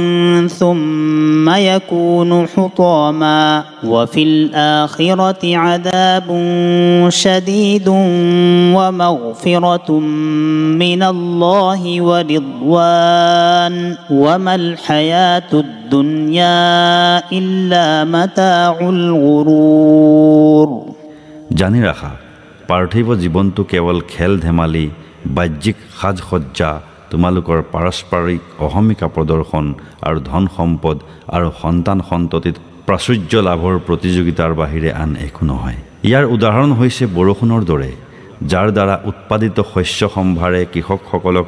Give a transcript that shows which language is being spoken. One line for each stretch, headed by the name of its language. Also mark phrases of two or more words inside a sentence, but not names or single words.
Arabic: ثم يكون حطاما وفي الآخرة عذاب شديد ومغفرة من الله ورضوان وما الحياة الدنيا إلا متاع الغرور
Assamese: জানি ৰাখা পাৰ্থিৱ জীৱনটো কেৱল খেল ধেমালি বাহ্যিক সাজসজ্জা তোমালোকৰ পাৰস্পৰিক অহমিকা প্ৰদৰ্শন আৰু ধন সম্পদ আৰু সন্তান সন্ততিত প্ৰাচুৰ্য লাভৰ প্ৰতিযোগিতাৰ বাহিৰে আন একো নহয় ইয়াৰ উদাহৰণ হৈছে বৰষুণৰ দৰে যাৰ দ্বাৰা উৎপাদিত শস্য সম্ভাৰে কৃষকসকলক